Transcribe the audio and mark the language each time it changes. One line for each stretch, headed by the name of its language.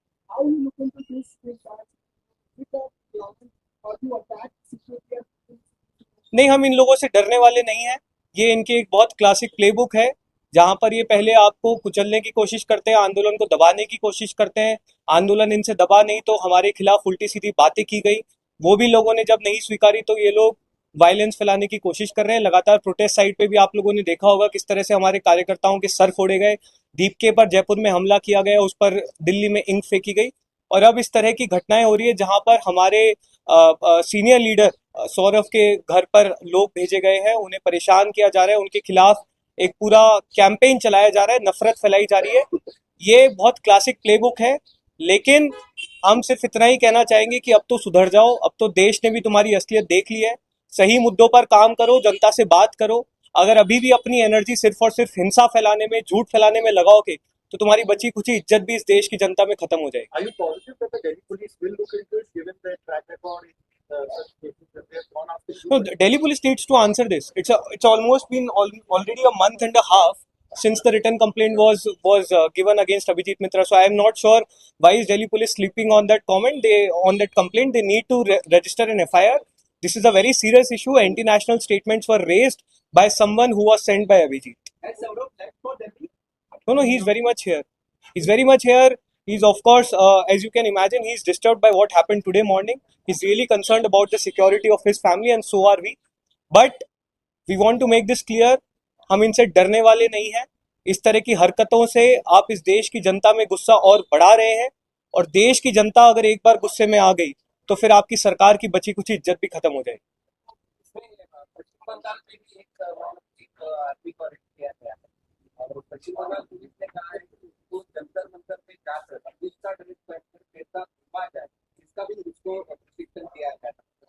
English: How you look into this regard with the government or you attack security?
Hindi: नहीं, हम इन लोगों से डरने वाले नहीं हैं। ये इनकी एक बहुत क्लासिक प्लेबुक है, जहां पर ये पहले आपको कुचलने की कोशिश करते हैं, आंदोलन को दबाने की कोशिश करते हैं। आंदोलन इनसे दबा नहीं तो हमारे खिलाफ उल्टी सीधी बातें की गई, वो भी लोगों ने जब नहीं स्वीकारी तो ये लोग वायलेंस फैलाने की कोशिश कर रहे हैं। लगातार प्रोटेस्ट साइट पे भी आप लोगों ने देखा होगा किस तरह से हमारे कार्यकर्ताओं के सर फोड़े गए, दीपके पर जयपुर में हमला किया गया, उस पर दिल्ली में इंक फेंकी गई। और अब इस तरह की घटनाएं हो रही है जहां पर हमारे सीनियर लीडर सौरभ के घर पर लोग भेजे गए हैं, उन्हें परेशान किया जा रहा है, उनके खिलाफ एक पूरा कैंपेन चलाया जा रहा है, नफरत फैलाई जा रही है। ये बहुत क्लासिक प्लेबुक है, लेकिन हम सिर्फ इतना ही कहना चाहेंगे कि अब तो सुधर जाओ, अब तो देश ने भी तुम्हारी असलियत देख ली है। सही मुद्दों पर काम करो, जनता से बात करो। अगर अभी भी अपनी एनर्जी सिर्फ और सिर्फ हिंसा फैलाने में, झूठ फैलाने में लगाओगे तो तुम्हारी बची खुची इज्जत भी इस देश की जनता में खत्म हो जाएगी।
English: Are you positive that the Delhi police will look into it, given their track record in such cases that they have gone after you? No, the Delhi police needs to answer this. It's almost been already a month and a half since the written complaint was given against Abhijit Mitra. So I am not sure why is Delhi police sleeping on that complaint. They need to register an FIR. This is a very serious issue. Anti-national statements were raised by someone who was sent by Abhijit. Has Saurabh left for Delhi? No, he's very much here. He's very much here. He's, of course, as you can imagine, he's disturbed by what happened today morning. He's really concerned about the security of his family, and so are we. But we want to make this clear,
Hindi: हम इनसे डरने वाले नहीं हैं। इस तरह की हरकतों से आप इस देश की जनता में गुस्सा और बढ़ा रहे हैं, और देश की जनता अगर एक बार गुस्से में आ गई तो फिर आपकी सरकार की बची कुछ इज्जत भी खत्म हो जाएगी। पश्चिम बंगाल में भी एक आदमी को अरेस्ट किया गया है और पश्चिम बंगाल पुलिस ने कहा है कि वो जंतर मंतर पे जाकर पुलिस का ड्रेस पहनकर कैसा घुमा जाए, इसका भी उसको प्रशिक्षण दिया गया था।